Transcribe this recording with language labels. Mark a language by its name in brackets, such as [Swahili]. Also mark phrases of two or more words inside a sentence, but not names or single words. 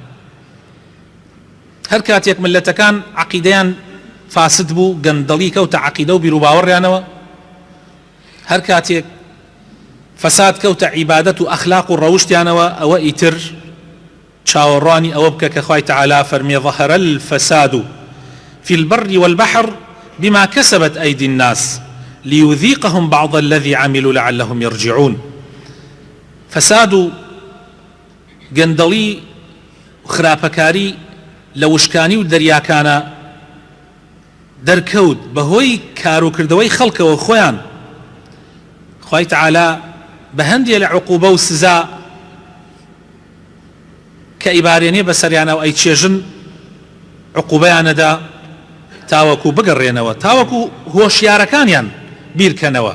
[Central Kurdish] هەر کاتێک ملەتەکان عەقیدەیان فاسد بوو، گەندەڵی کەوتە عەقیدە و بیر و باوەڕیانەوە، هەر کاتێک فەساد کەوتە عیبادەت و ئەخلاق و ڕەوشتیانەوە، ئەوە ئیتر چاوەڕوانی ئەوە بکە کە خوای تەعالا فەرمێ [Arabic] ظەهەرە الفەساد في البر والبحر بما كسبت أيدي الناس ليذيقهم بعض الذي عملوا لعلهم يرجعون. [Central Kurdish] فساد و گەندەڵی و خراپەکاری لە وشکانی و دەریاکانە دەرکەوت بەهۆی کاروکردەوەی خەڵکەوە خۆیان. خوای تەعالا بە هەندێک لە عوقوبە و سزا کە ئیبارێنێ بەسەریانە و ئەی چێژن عوقوبەیانەدا تاوەکو بگەڕێنەوە، تاوەکو هۆشیارەکانیان بیرکەنەوە.